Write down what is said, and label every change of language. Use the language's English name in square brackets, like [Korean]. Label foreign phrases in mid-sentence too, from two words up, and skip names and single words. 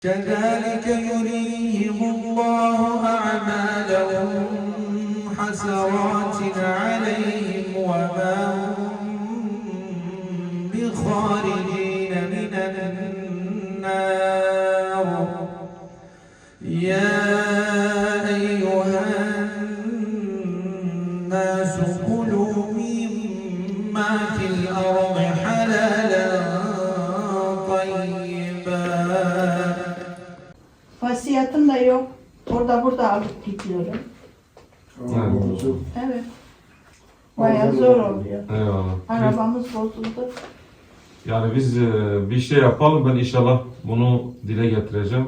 [Arabic] كذلك يريهم الله أعمالهم حسرات عليهم وما هم بخارجين من النار يا أيها الناس كلوا مما في الأرض حلالا طيبا. [Turkish] Vasiyetim de yok. Burada alıp gidiyorum. Evet. Bayağı zor oluyor. Eyvallah. Arabamız bozuldu. Yani biz bir şey yapalım. Ben inşallah bunu dile getireceğim.